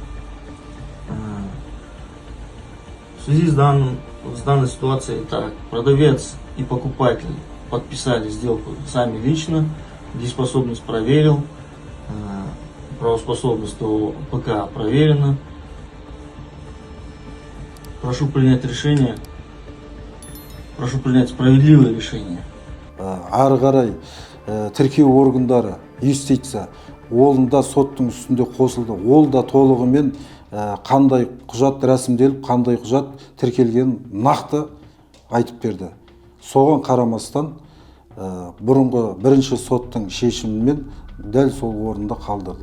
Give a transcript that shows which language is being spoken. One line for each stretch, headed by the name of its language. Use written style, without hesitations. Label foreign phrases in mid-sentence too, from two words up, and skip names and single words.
Russian: В связи с данной ситуацией, так, продавец и покупатель подписали сделку сами лично, дееспособность проверил, правоспособность ПК проверена. Прошу принять решение, прошу принять справедливое решение.
Kazakh: Ары қарай тіркеу органдары юстиция олында соттың үстінде қосылды. Ол да толығымен қандай құжат рәсімделіп, қандай құжат тіркелген нақты айтып берді. Соған қарамастан бұрынғы бірінші соттың шешімімен дәл сол орында қалдырды.